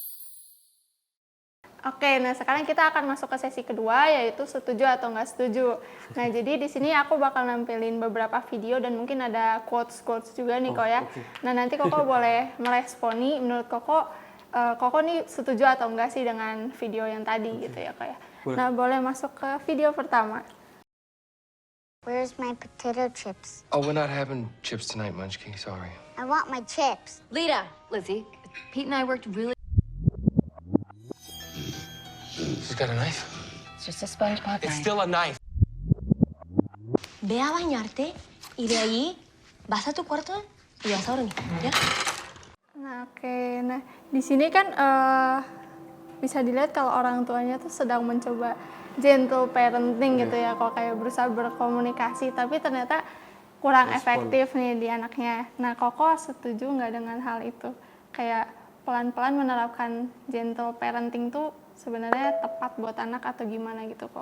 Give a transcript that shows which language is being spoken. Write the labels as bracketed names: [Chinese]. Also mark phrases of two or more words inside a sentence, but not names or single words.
[Indonesian] Oke, nah sekarang kita akan masuk ke sesi kedua, yaitu setuju atau nggak setuju. Nah, jadi di sini aku bakal nampilin beberapa video dan mungkin ada quotes juga nih Kok ya. Nah, nanti Koko boleh meresponi, menurut Koko, Koko nih setuju atau enggak sih dengan video yang tadi gitu ya Kok ya. Nah, boleh masuk ke video pertama. [English] Where's my potato chips? Oh, we're not having chips tonight, Munchkin. Sorry. I want my chips. Lizzie, Pete and I worked really. She's got a knife? It's just a SpongeBob It's knife. still a knife. [Spanish] Ve a bañarte y de ahí vas a tu cuarto y vas a dormir, ¿ya? [Indonesian] Nah, oke. Nah, di sini kan bisa dilihat kalau orang tuanya tuh sedang mencoba [English] gentle parenting [Indonesian] gitu ya, kok kayak berusaha berkomunikasi, tapi ternyata kurang efektif nih di anaknya. Nah, Koko setuju nggak dengan hal itu? Kayak pelan-pelan menerapkan [English] gentle parenting [Indonesian] tuh sebenarnya tepat buat anak atau gimana gitu kok?